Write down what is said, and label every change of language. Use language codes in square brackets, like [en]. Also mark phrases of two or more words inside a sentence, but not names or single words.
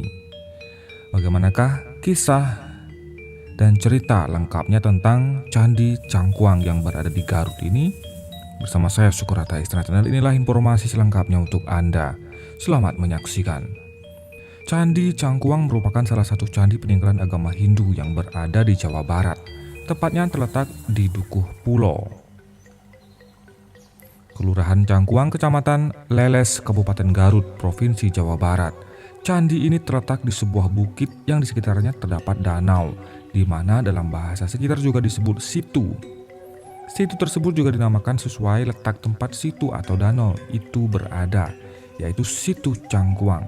[id] Bagaimanakah kisah dan cerita lengkapnya tentang Candi Cangkuang yang berada di Garut ini? Bersama saya Sukurata Istana Channel, inilah informasi selengkapnya untuk Anda. Selamat menyaksikan. Candi Cangkuang merupakan salah satu candi peninggalan agama Hindu yang berada di Jawa Barat. Tepatnya terletak di Dukuh Pulo, Kelurahan Cangkuang, Kecamatan Leles, Kabupaten Garut, Provinsi Jawa Barat. Candi ini terletak di sebuah bukit yang di sekitarnya terdapat danau, di mana dalam bahasa sekitar juga disebut situ. Situ tersebut juga dinamakan sesuai letak tempat situ atau danau itu berada, yaitu Situ Cangkuang.